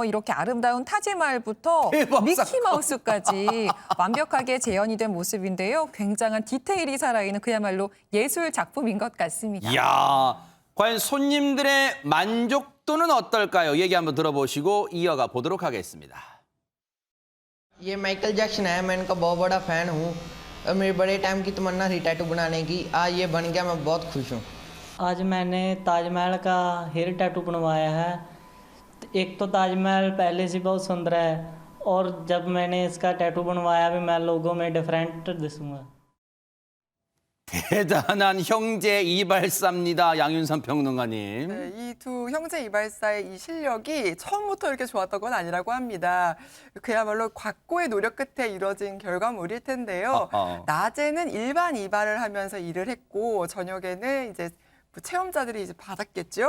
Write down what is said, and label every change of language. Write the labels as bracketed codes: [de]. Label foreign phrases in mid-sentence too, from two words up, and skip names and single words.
[ko] 이렇게 아름다운 타지마할부터 대박 미키 사건. 마우스까지 완벽하게 재현이 된 모습인데요. 굉장한 디테일이 살아있는 그야말로 예술 작품인 것 같습니다. 이야, 과연 손님들의 만족도는 어떨까요? 얘기 한번 들어보시고 이어가 보도록 하겠습니다. [hi] ये माइकल जैक्सन है, मैं इनका बहुत बड़ा फ़ैन हूँ और मेरी बड़े टाइम की तमन्ना थी टैटू बनाने की। आज ये बन गया, मैं बहुत खुश हूँ। आज मैंने ताजमहल का [en] hair tattoo [hi] बनवाया है। एक तो ताजमहल पहले से बहुत सुंदर है और जब मैंने इसका टैटू बनवाया भी मैं लोगों में डिफरेंट दिसूंगा। [ko] 대단한 형제 이발사입니다. 양윤선 평론가님. 네, 이 두 형제 이발사의 이 실력이 처음부터 이렇게 좋았던 건 아니라고 합니다. 그야말로 곽고의 노력 끝에 이뤄진 결과물일 텐데요. 낮에는 일반 이발을 하면서 일을 했고 저녁에는 이제 체험자들이 이제 받았겠죠.